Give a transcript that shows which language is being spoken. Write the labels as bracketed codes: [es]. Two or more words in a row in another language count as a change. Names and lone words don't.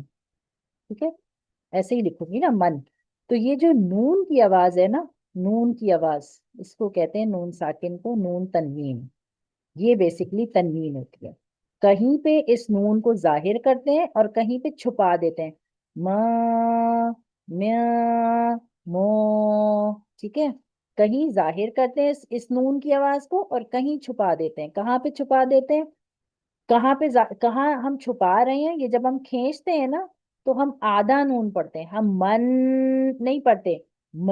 [ur] ٹھیک ہے، ایسے ہی لکھوں گی نا من. تو یہ جو نون کی آواز ہے نا، نون کی آواز، اس کو کہتے ہیں نون ساکن کو نون تنوین. یہ بیسکلی تنوین ہوتی ہے. کہیں پہ اس نون کو ظاہر کرتے ہیں اور کہیں پہ چھپا دیتے ہیں. ما، میا، مو. ٹھیک ہے، کہیں ظاہر کرتے ہیں اس نون کی آواز کو اور کہیں چھپا دیتے ہیں. کہاں پہ چھپا دیتے ہیں؟ کہاں پہ کہاں ہم چھپا رہے ہیں؟ یہ جب ہم کھینچتے ہیں نا تو ہم آدھا نون پڑھتے ہیں، ہم من نہیں پڑھتے، م.